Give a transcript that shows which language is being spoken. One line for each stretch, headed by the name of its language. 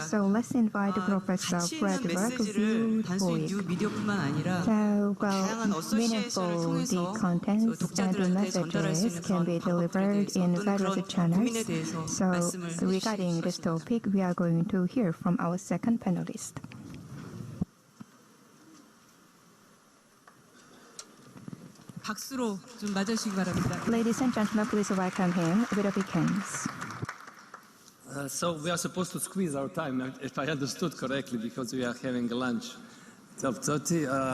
English: So let's invite Professor Frederick Wilboik. So, meaningful the contents and the messages can be delivered in various channels. So regarding this topic, we are going to hear from our second panelist.
Korean: 박수로 좀 맞아주시기 바랍니다.
English: Ladies and gentlemen, please welcome him with a big hands. So we are supposed to squeeze our time, if I understood correctly, because we are having a lunch. 12:30.